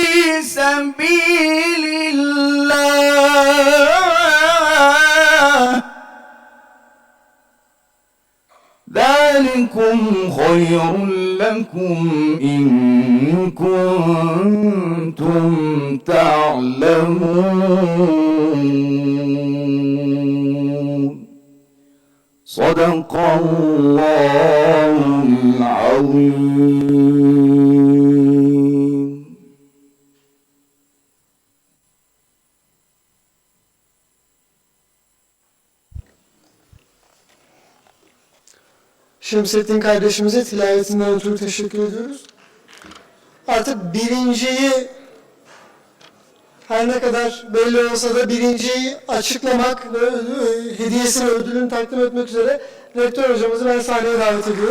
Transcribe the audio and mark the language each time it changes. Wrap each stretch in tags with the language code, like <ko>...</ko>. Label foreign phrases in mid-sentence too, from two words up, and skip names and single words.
<ar>سبيل الله ذلكم خير لكم إن كنتم تعلمون صدق الله العظيم.</ar> <tr>Şemsettin kardeşimize tilavetinden ötürü teşekkür ediyoruz. Artık birinciyi, her ne kadar belli olsa da birinciyi açıklamak ve hediyesini, ödülünü takdim etmek üzere rektör hocamızı ben sahneye davet ediyorum.</tr>